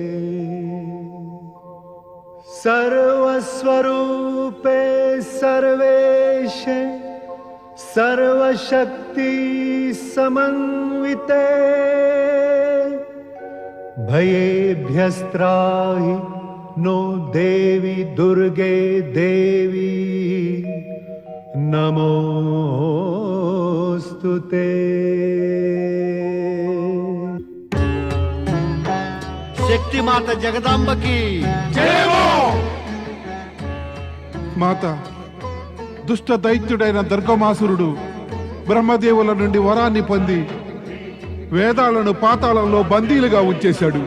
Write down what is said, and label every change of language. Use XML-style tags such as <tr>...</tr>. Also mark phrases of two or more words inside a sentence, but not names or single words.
<sa>सर्वस्वरूपे सर्वेशे सर्वशक्ति समन्विते भयेभ्यस्त्राहि नो देवी दुर्गे देवी नमोस्तुते।</sa> <te>శక్తి మాత జగదాంబకి మాత, దుష్ట దైత్యుడైన దుర్గమాసురుడు బ్రహ్మదేవుల నుండి వరాన్ని పొంది వేదాలను పాతాళంలో బందీలుగా ఉంచేశాడు.</te>